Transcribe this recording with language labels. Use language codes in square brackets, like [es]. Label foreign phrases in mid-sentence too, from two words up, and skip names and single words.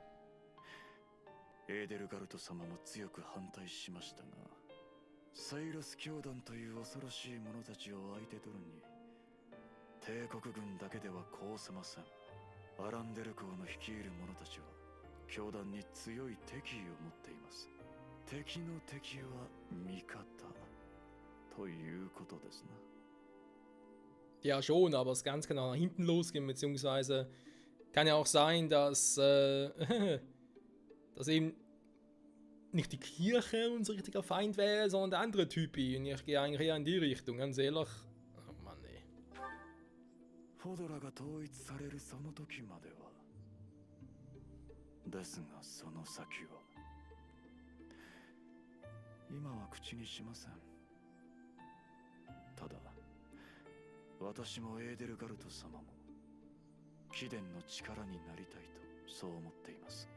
[ja] エーデルガルト様も強く反対しましたが、サイロス教団という恐ろしい者たちを相手取るに帝国軍だけではこうせません。アランデル公の率いる者たちは教団に強い敵意を持っています。敵の敵は味方ということですな。 [de] Ja, schon, aber es ganz genau nach hinten losgehen, beziehungsweise kann ja auch sein, dass, dass eben nicht die Kirche unser richtiger Feind wäre, sondern der andere Typi. Und ich gehe eigentlich eher in die Richtung, ganz ehrlich. Oh Mann, ey. [ja] フォドラが統一されるその時までは。ですがその先は今は口にしません。ただ私もエーデルガルト様も貴殿の力になりたいとそう思っています。